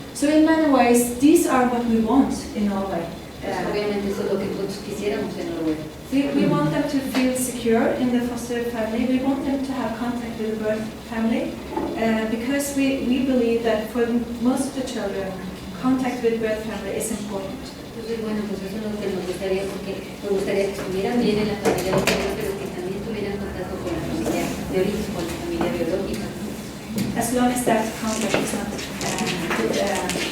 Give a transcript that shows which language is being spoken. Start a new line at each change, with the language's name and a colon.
English: So in many ways, these are what we want in Norway.
Spanish: Obviamente eso es lo que nosotros quisiéramos en Noruega.
English: We want them to feel secure in the foster family. We want them to have contact with the birth family because we believe that for most of the children, contact with birth family is important.
Spanish: Entonces, bueno, pues eso es lo que nos gustaría, porque nos gustaría que estuvieran bien en la familia adoptiva, pero que también tuvieran contacto con la familia de origen, con la familia biológica.
English: As long as that contact is not damaging the child.